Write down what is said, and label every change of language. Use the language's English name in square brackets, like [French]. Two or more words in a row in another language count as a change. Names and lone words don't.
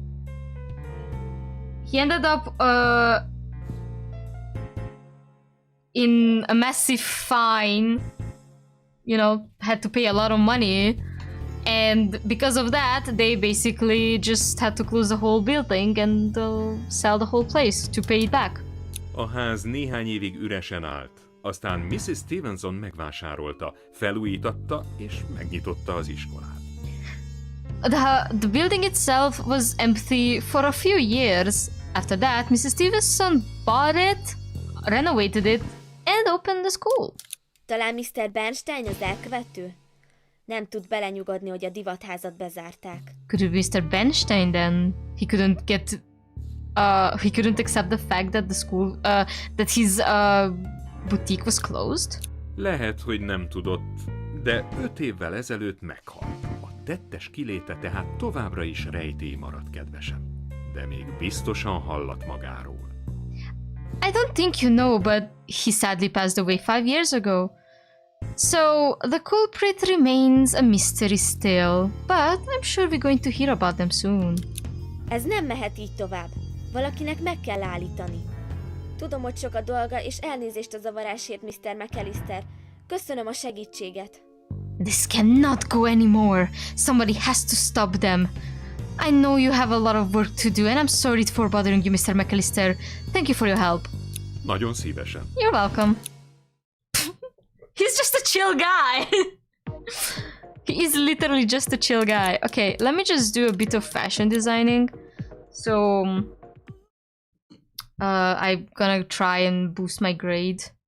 [English] He ended up in a massive fine, you know, had to pay a lot of money, and because of that they basically just had to close the whole building and sell the whole place to pay it back. [Hungarian] A ház néhány évig üresen állt, aztán Mrs. Stevenson megvásárolta, felújítatta és megnyitotta az iskolát. [English] The building itself was empty for a few years. After that, Mrs. Stevenson bought it, renovated it, and opened the school. [Hungarian] Talán Mr. Bernstein az elkövető? Nem tud belenyugodni, hogy a divatházat bezárták. [English] Could it be Mr. Bernstein then? He couldn't accept the fact that the school, that his boutique was closed? [Hungarian] Lehet, hogy nem tudott, de 5 évvel ezelőtt meghalt. A tettes kiléte tehát továbbra is rejtély maradt, kedvesem. De még biztosan hallat magáról. [English] I don't think you know, but he sadly passed away 5 years ago. So, the culprit remains a mystery still, but I'm sure we're going to hear about them soon. [Hungarian] Ez nem mehet így tovább. Valakinek meg kell állítani. Tudom, hogy sok a dolga, és elnézést a zavarásért, Mr. McAllister. Köszönöm a segítséget. [English] This cannot go anymore. Somebody has to stop them. I know you have a lot of work to do, and I'm sorry for bothering you, Mr. McAllister. Thank you for your help. [Hungarian] Nagyon szívesen. [English] You're welcome. He's just a chill guy. He is literally just a chill guy. Okay, let me just do a bit of fashion designing. So, I'm gonna try and boost my grade.